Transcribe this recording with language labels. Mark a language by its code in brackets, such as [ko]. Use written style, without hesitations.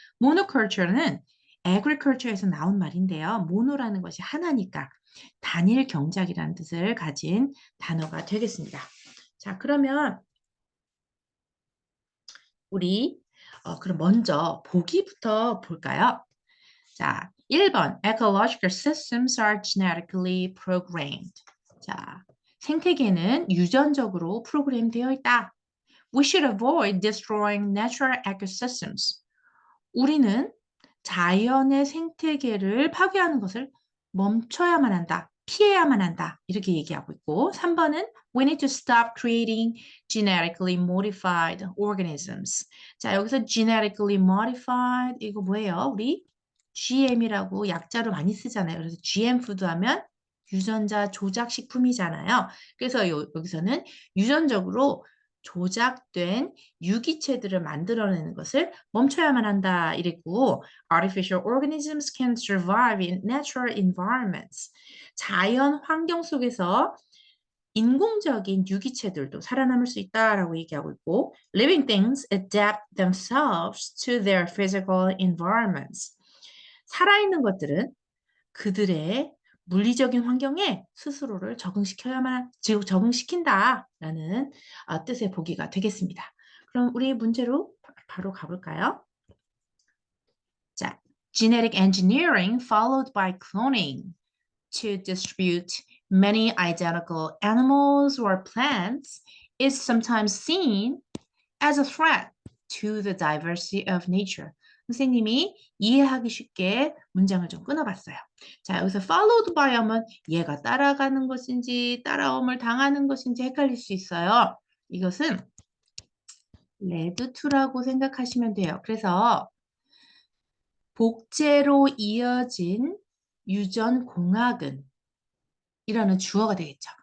[ko] monoculture는 agriculture에서 나온 말인데요. 모노라는 것이 하나니까 단일 경작이라는 뜻을 가진 단어가 되겠습니다. 자, 그러면 우리 그럼 먼저 보기부터 볼까요? [en] 자, 1번 Ecological systems are genetically programmed. [ko] 자, 생태계는 유전적으로 프로그램되어 있다. [en] We should avoid destroying natural ecosystems. [ko] 우리는 자연의 생태계를 파괴하는 것을 멈춰야만 한다. 피해야만 한다. 이렇게 얘기하고 있고 3번은 [en] We need to stop creating genetically modified organisms. [ko] 자, 여기서 genetically modified 이거 뭐예요? 우리 GM이라고 약자로 많이 쓰잖아요. 그래서 GM 푸드 하면 유전자 조작 식품이잖아요. 그래서 여기서는 유전적으로 조작된 유기체들을 만들어내는 것을 멈춰야만 한다 이랬고 [en] artificial organisms can survive in natural environments. [ko] 자연 환경 속에서 인공적인 유기체들도 살아남을 수 있다라고 얘기하고 있고 [en] living things adapt themselves to their physical environments. [ko] 살아있는 것들은 그들의 물리적인 환경에 스스로를 즉 적응시킨다라는 뜻의 보기가 되겠습니다. 그럼 우리 문제로 바로 가볼까요? [en] 자, genetic engineering followed by cloning to distribute many identical animals or plants is sometimes seen as a threat to the diversity of nature. [ko] 선생님이 이해하기 쉽게 문장을 좀 끊어봤어요. 자, 여기서 followed by 하면 얘가 따라가는 것인지 따라옴을 당하는 것인지 헷갈릴 수 있어요. 이것은 led to라고 생각하시면 돼요. 그래서 복제로 이어진 유전 공학은 이라는 주어가 되겠죠.